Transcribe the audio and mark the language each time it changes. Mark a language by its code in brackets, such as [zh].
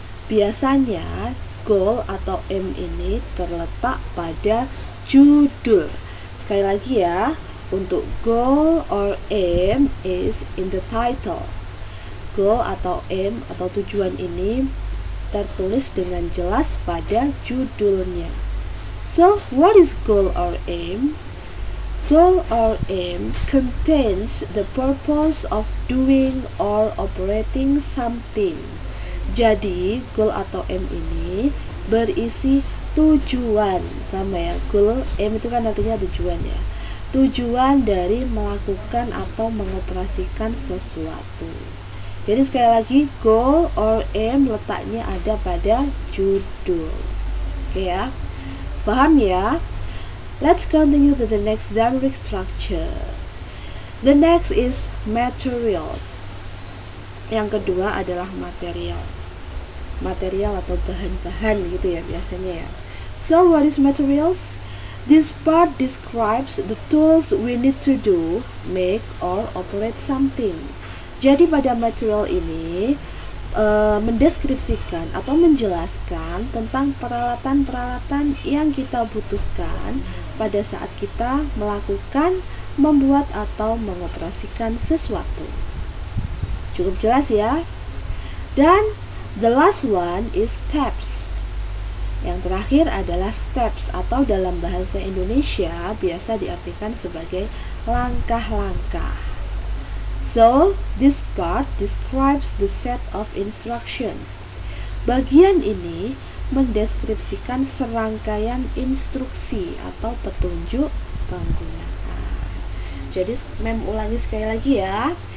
[id] Biasanya goal atau aim ini terletak pada judul. Sekali lagi ya, untuk [en] goal or aim is in the title. [id] Goal atau aim atau tujuan ini tertulis dengan jelas pada judulnya. [en] So, what is goal or aim? Goal or aim contains the purpose of doing or operating something. [id] Jadi, goal atau aim ini berisi tujuan. Sama ya, goal, aim itu kan artinya tujuan ya. Tujuan dari melakukan atau mengoperasikan sesuatu. Jadi sekali lagi, goal or aim letaknya ada pada judul. Oke ya, paham ya? [en] Let's continue to the next generic structure. The next is materials. [id] Yang kedua adalah material. Material atau bahan-bahan gitu ya biasanya ya. [en] So what is materials? This part describes the tools we need to do, make or operate something. [id] Jadi pada material ini mendeskripsikan atau menjelaskan tentang peralatan-peralatan yang kita butuhkan pada saat kita melakukan, membuat atau mengoperasikan sesuatu. Cukup jelas ya? Dan [en] the last one is steps. [id] Yang terakhir adalah steps, atau dalam bahasa Indonesia biasa diartikan sebagai langkah-langkah. [en] So, this part describes the set of instructions. [id] Bagian ini mendeskripsikan serangkaian instruksi atau petunjuk penggunaan. Jadi, Mem ulangi sekali lagi ya.